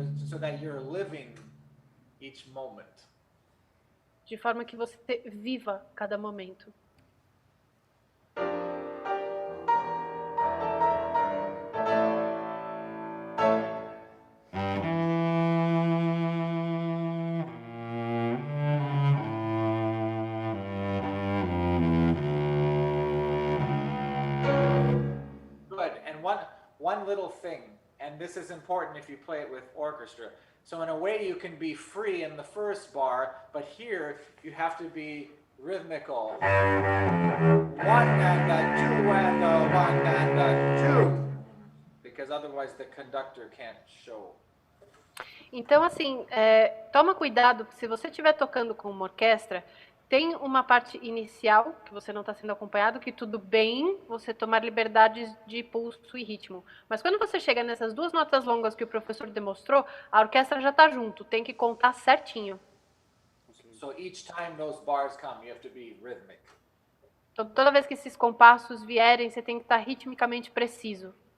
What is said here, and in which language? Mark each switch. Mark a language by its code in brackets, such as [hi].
[en] so that you're living each moment. [pt] De forma que você viva cada momento. [en] Good. And one little thing, and this is important if you play it with orchestra. So in a way you can be free in the first bar, but here you have to be rhythmical. 1 and a 2 and a 1 and a 2. Because otherwise the conductor can't show. [pt] Então, assim, toma cuidado, se você estiver tocando com uma orquestra, tem uma parte inicial, que você não está sendo acompanhado, que tudo bem você tomar liberdades de pulso e ritmo. Mas quando você chega nessas duas notas longas que o professor demonstrou, a orquestra já está junto, tem que contar certinho. [en] So each time those bars come, you have to be rhythmic. [pt] Então, toda vez que esses compassos vierem, você tem que estar ritmicamente preciso.